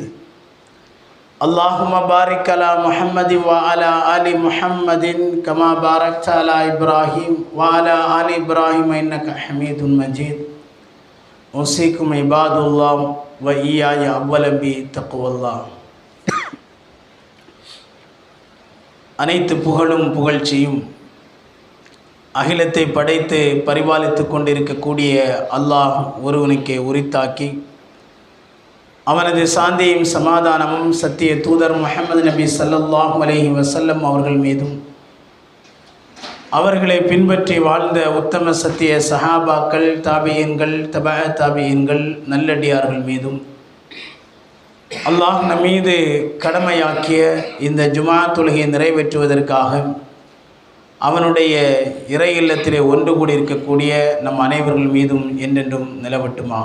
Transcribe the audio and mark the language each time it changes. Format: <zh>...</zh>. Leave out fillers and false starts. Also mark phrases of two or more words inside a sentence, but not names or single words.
<ar>اللهم بارك على محمد وعلى آل محمد كما باركت على إبراهيم وعلى آل إبراهيم إنك حميد مجيد. أوصيكم عباد الله وإياي أولا بتقوى الله.</ar> <ta>அனைத்து புகழும் புகழ்ச்சியும் அகிலத்தை படைத்து பரிபாலித்து கொண்டிருக்கக்கூடிய அல்லாஹ் ஒருவனுக்கே உரித்தாக்கி அவனது சாந்தியும் சமாதானமும் சத்திய தூதர் முஹம்மது நபி</ta> <ar>صلى الله عليه وسلم</ar> <ta>அவர்கள் மீதும் அவர்களை பின்பற்றி வாழ்ந்த உத்தம சத்திய சஹாபாக்கள் தாபியீன்கள் தபஅ தாபியீன்கள் நல்லடியார்கள் மீதும் அல்லாஹ் நம் மீது கடமையாக்கிய இந்த ஜுமா தொழுகையை நிறைவேற்றுவதற்காக அவனுடைய இறை இல்லத்திலே ஒன்று கூடியிருக்கக்கூடிய நம் அனைவர்கள் மீதும் என்றென்றும் நிலவட்டுமாக.</ta>